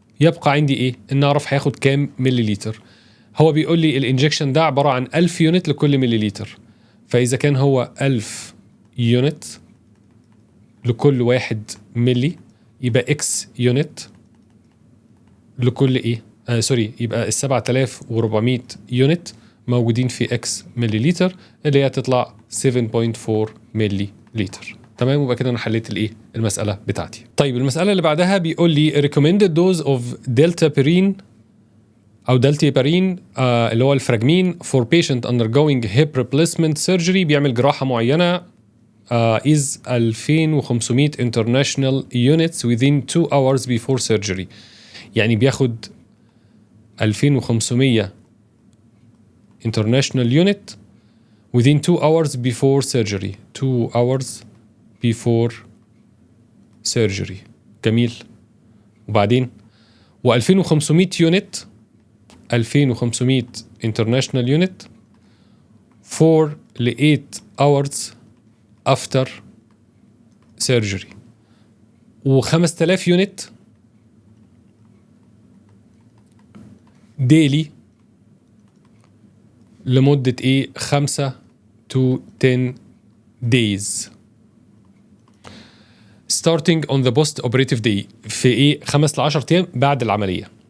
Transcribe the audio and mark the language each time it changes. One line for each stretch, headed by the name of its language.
Arabic: يبقى عندي ايه؟ ان اعرف هياخد كام مليليتر. هو بيقول لي الانجكشن ده عباره عن 1000 يونت لكل مليليتر، فاذا كان هو 1000 يونت لكل 1 ملي يبقى اكس يونت لكل ايه؟ يبقى ال 7400 يونت موجودين في اكس مليليتر اللي هي تطلع 7.4 ملي لتر. تمام، وبقى كده انا حليت الايه المساله بتاعتي. طيب المساله اللي بعدها بيقول لي
English: recommended dose of deltapirin
Arabic: او دالتيبارين اللي هو الفراجمين
English: for patient undergoing hip replacement surgery،
Arabic: بيعمل جراحه معينه
English: is 2500 international units within 2 hours before surgery.
Arabic: يعني بياخد
English: 2500 international unit within 2 hours before surgery. 2 hours before surgery.
Arabic: جميل. وبعدين و2500 يونت،
English: 2500 international unit for 8 hours after surgery.
Arabic: و5000 يونت daily لمدة ايه
English: 5 to 10 days starting on the post operative day،
Arabic: في ايه 5 ل 10 ايام بعد العملية.